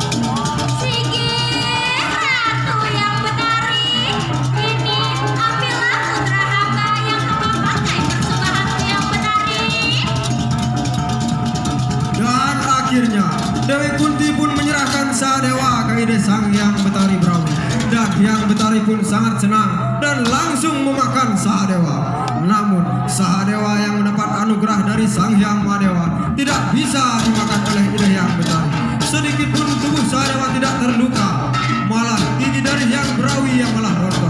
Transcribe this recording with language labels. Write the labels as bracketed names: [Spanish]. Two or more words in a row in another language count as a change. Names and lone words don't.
[Indonesian] Ratu yang Betari, ini ambillah putra hamba yang memakai persembahanmu yang Betari. Dan akhirnya Dewi Kunti pun menyerahkan Sahadewa ke ide Sang Hyang Betari Berawi. Dan Hyang Betari pun sangat senang dan langsung memakan Sahadewa. Namun Sahadewa yang mendapat anugerah dari Sang Hyang Mahadewa tidak bisa dimakan oleh ide Hyang Betari. Sedikit pun tubuh Sahadewa tidak terluka, malah gigi dari Hyang Berawi yang malah rontok.